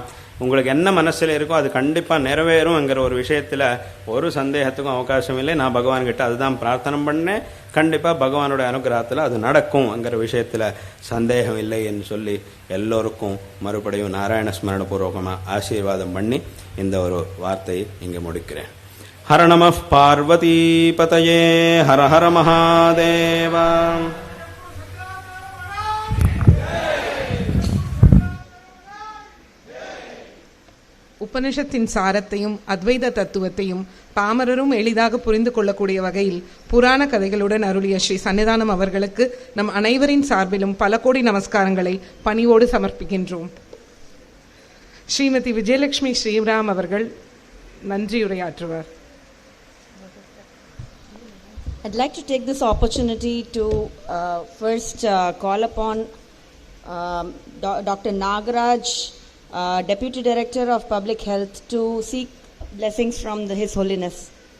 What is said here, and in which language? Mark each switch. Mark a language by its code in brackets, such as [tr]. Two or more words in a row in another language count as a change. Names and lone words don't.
[ta] உங்களுக்கு என்ன மனசில் இருக்கோ அது கண்டிப்பாக நிறைவேறும்ங்கிற ஒரு விஷயத்தில் ஒரு சந்தேகத்துக்கும் அவகாசம் இல்லை. நான் பகவான்கிட்ட அதுதான் பிரார்த்தனை பண்ணேன். கண்டிப்பாக பகவானுடைய அனுகிரகத்தில் அது நடக்கும்ங்கிற விஷயத்தில் சந்தேகம் இல்லை என்று சொல்லி எல்லோருக்கும் மறுபடியும் நாராயண ஸ்மரணபூர்வகமாக ஆசீர்வாதம் பண்ணி இந்த ஒரு வார்த்தையை இங்கே முடிக்கிறேன். [sa] हर नमः पार्वतीपतये हर हर महादेव. [ta] உபனிஷத்தின் சாரத்தையும் அத்வைத தத்துவத்தையும் பாமரரும் எளிதாக புரிந்து கொள்ளக்கூடிய வகையில் புராண கதைகளுடன் அருளிய ஸ்ரீ சன்னிதானம் அவர்களுக்கு நம் அனைவரின் சார்பிலும் பல கோடி நமஸ்காரங்களை பணிவோடு சமர்ப்பிக்கின்றோம். ஸ்ரீமதி விஜயலட்சுமி ஸ்ரீராம் அவர்கள் நன்றியுரையாற்றுவார். [en] I'd like to take this opportunity to first call upon Dr. Nagaraj, Deputy Director of Public Health, to seek blessings from His Holiness.